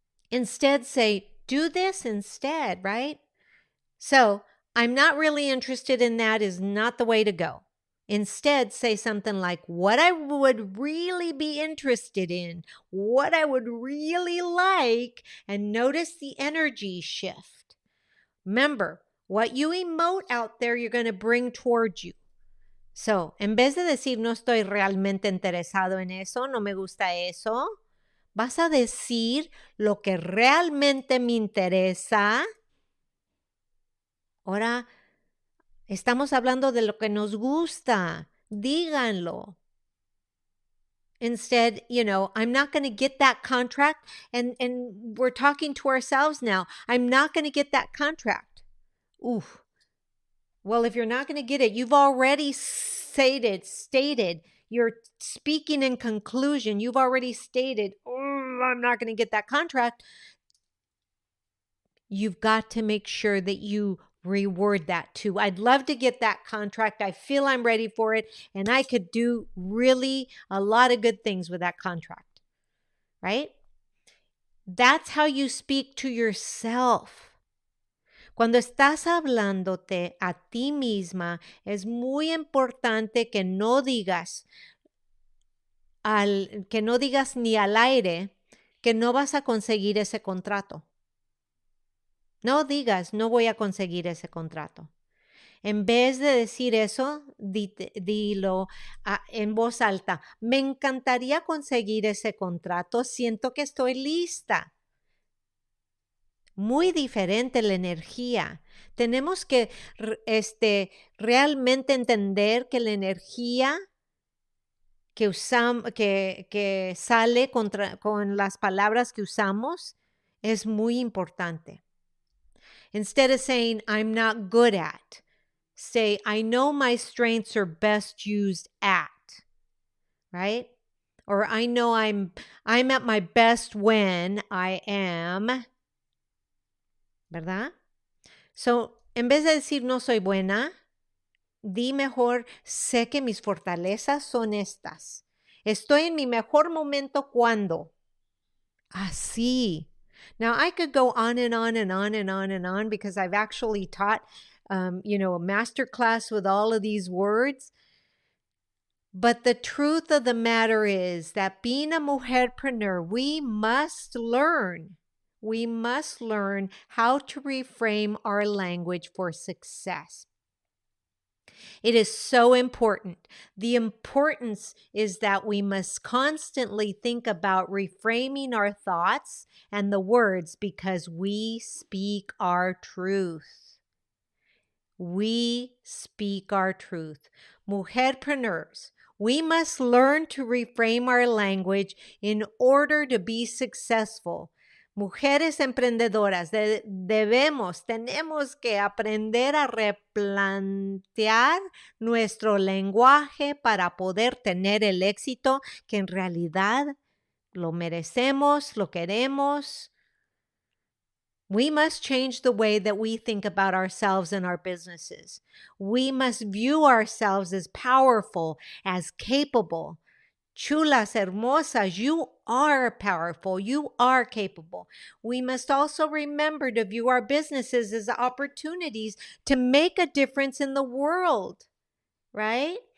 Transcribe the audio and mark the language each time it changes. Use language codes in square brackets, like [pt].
[en] Instead, say, do this instead, right? So, I'm not really interested in that is not the way to go. Instead, say something like, what I would really be interested in, what I would really like, and notice the energy shift. Remember, what you emote out there, you're going to bring towards you. [es] So, en vez de decir no estoy realmente interesado en eso, no me gusta eso, vas a decir lo que realmente me interesa. Ahora, estamos hablando de lo que nos gusta. Díganlo. [en] Instead, I'm not going to get that contract. And we're talking to ourselves now. I'm not going to get that contract. Ooh. Well, if you're not going to get it, you've already stated, you're speaking in conclusion. You've already stated, I'm not going to get that contract. You've got to make sure that you reword that too. I'd love to get that contract. I feel I'm ready for it, and I could do really a lot of good things with that contract, right? That's how you speak to yourself. [es] Cuando estás hablándote a ti misma, es muy importante que no digas ni al aire que no vas a conseguir ese contrato. No digas, no voy a conseguir ese contrato. En vez de decir eso, dilo en voz alta. Me encantaría conseguir ese contrato. Siento que estoy lista. Muy diferente la energía. Tenemos que realmente entender que la energía que sale con las palabras que usamos es muy importante. [en] Instead of saying, I'm not good at, say, I know my strengths are best used at, right? Or I know I'm at my best when I am, ¿verdad? [es] So, en vez de decir no soy buena, di mejor, sé que mis fortalezas son estas. Estoy en mi mejor momento cuando. Así. [en] Now, I could go on and on and on and on and on because I've actually taught, a master class with all of these words. But the truth of the matter is that being a mujer-preneur, we must learn how to reframe our language for success. It is so important. The importance is that we must constantly think about reframing our thoughts and the words because we speak our truth. We speak our truth. Mujerpreneurs, we must learn to reframe our language in order to be successful. [es] Mujeres emprendedoras, tenemos que aprender a replantear nuestro lenguaje para poder tener el éxito que en realidad lo merecemos, lo queremos. [en] We must change the way that we think about ourselves and our businesses. We must view ourselves as powerful, as capable. [es] Chulas, hermosas, [en] you are powerful. You are capable. We must also remember to view our businesses as opportunities to make a difference in the world, right?